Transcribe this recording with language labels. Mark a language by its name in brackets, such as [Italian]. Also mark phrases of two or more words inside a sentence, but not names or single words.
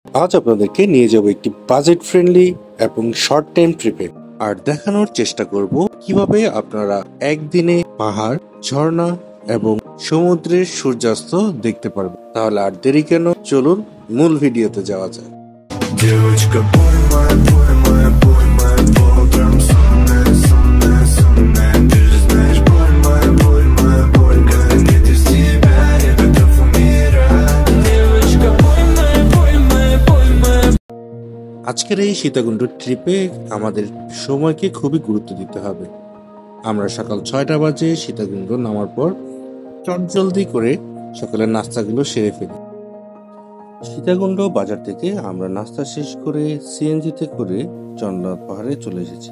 [Bangla] আজ আপনাদেরকে নিয়ে যাব একটি [English] budget friendly [Bangla] এবং [English] short time trip-e, [Bangla] আর দেখানোর চেষ্টা করব কিভাবে আপনারা একদিনে পাহাড়, ঝর্ণা এবং সমুদ্রের সূর্যাস্ত দেখতে পারবেন। তাহলে আর দেরি কেন, চলুন মূল ভিডিওতে যাওয়া যায়। [Russian] Девочка, боль моя по утрам сонная, сонная, сонная. Ты же знаешь, боль моя боль, когда нет из тебя, я готов умирать. Девочка, боль моя. [Bangla] আজকের এই সীতাকুণ্ড ট্রিপে আমাদের সময়কে খুবই গুরুত্ব দিতে হবে। আমরা সকাল 6টা বাজে সীতাকুণ্ড নামার পর চটজলদি করে সকালের নাস্তাগুলো সেরে ফেলি। সীতাকুণ্ড বাজার থেকে আমরা নাস্তা শেষ করে সিএনজিতে করে চন্দ্রনাথ পাহাড়ে চলে এসেছি।